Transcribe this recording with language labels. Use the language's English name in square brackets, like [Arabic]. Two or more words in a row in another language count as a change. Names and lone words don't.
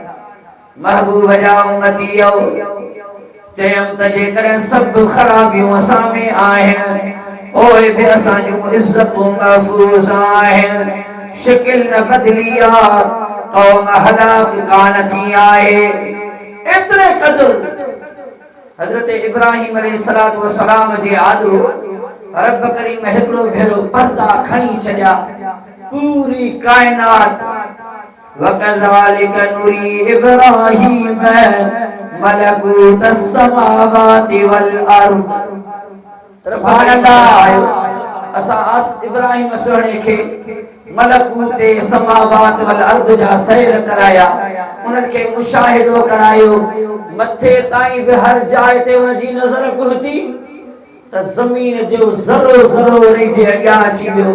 [Sindhi] महबूब जा उम्मतीयो चयमि त जेकॾहिं सभु ख़राबियूं असां में आहिनि पोइ बि असां जूं इज़तूं महफूज़ आहिनि, शिकिल न बदिली आहे, क़ौम हलाक कान थी आहे। एतिरे क़दुरु हज़रत इब्राहिम अलैहिस्सलातु वस्सलाम जे आॾो रब करीम हिकिड़ो भेरो पर्दा खणी छॾिया। पूरी काइनात [Arabic] وكذلك نري إبراهيم ملكوت السماوات والأرض. سبحان الله. [Sindhi] असां इब्राहिम सुहिणे खे [Arabic] ملكوت سماوات والأرض [Sindhi] जा सैर कराया, उन्हनि खे मुशाहिदो करायो। मथे ताईं बि हर जाइ ते उन जी नज़र पहुती त ज़मीन जो ज़रो ज़रो रहिजी अॻियां अची वियो।